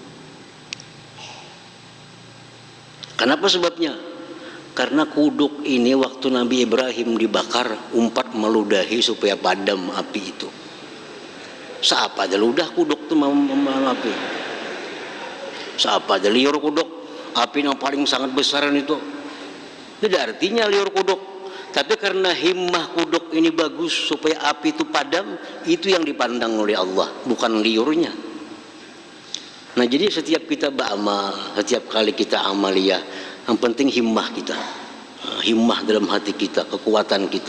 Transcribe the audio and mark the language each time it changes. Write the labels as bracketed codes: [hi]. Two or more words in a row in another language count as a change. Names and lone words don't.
[bjn] Kenapa sebabnya? Karena kuduk ini waktu Nabi Ibrahim dibakar, umpat meludahi supaya padam api itu. Seapa ada ludah kuduk itu api. Seapa ada liur kuduk, api yang paling sangat besar itu. Tidak artinya liur kuduk. Tapi karena himmah kuduk ini bagus supaya api itu padam, itu yang dipandang oleh Allah, bukan liurnya. Nah, jadi setiap kita beramal, setiap kali kita amaliyah, yang penting himmah kita, himmah dalam hati kita, kekuatan kita.